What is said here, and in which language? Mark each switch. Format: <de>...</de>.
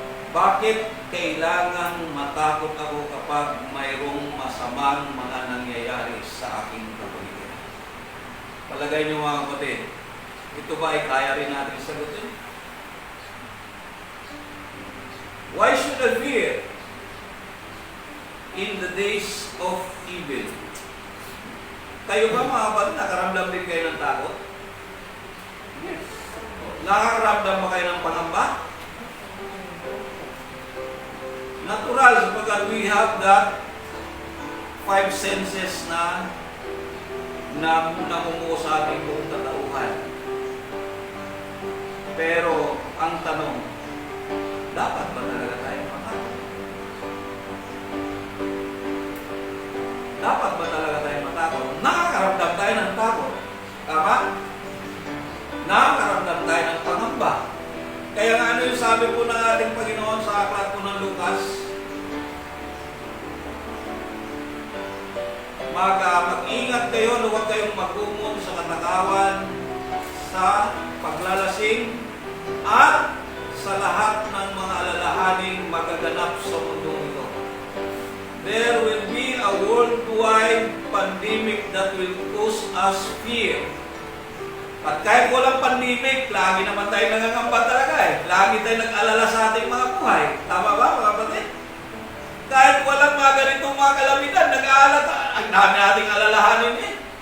<tl>Bakit kailangan matakot ako kapag mayroong masamang mga nangyayari sa aking kapaligiran? Palagay niyo, mga kapatid, ito ba ay kaya rin natin sagutin?</tl> <en>Why should I fear in the days of evil?</en> <tl>Kayo ba, mga kapatid, nakaramdam din kayo ng takot? Yes. Nakakaramdam ba kayo ng pangamba? Natural, sapagkat</tl> <en>we have that five senses</en> <tl>na namumuo sa ating buong katauhan. Pero, ang tanong, dapat ba talaga tayo matakot? Dapat ba talaga tayo matakot? Nakakaramdam tayo ng takot. Tama? Nakakaramdam tayo ng pangamba. Kaya nga ano yung sabi po ng ating Panginoon sa aklat po ng Lucas? Mag-ingat kayo, huwag kayong magumon sa katakawan, sa paglalasing, at sa lahat ng mga alalahaning magaganap sa mundo ito.</tl> <en>There will be a worldwide pandemic that will cause us fear.</en> <tl>At kahit walang pandemic, lagi naman tayo nangangamba talaga eh. Lagi tayo nag-alala sa ating mga buhay. Tama ba mga kapatid? Kahit walang mga ganitong mga kalamidad, nag-aalala, ang dami nating alalahanin eh.</tl>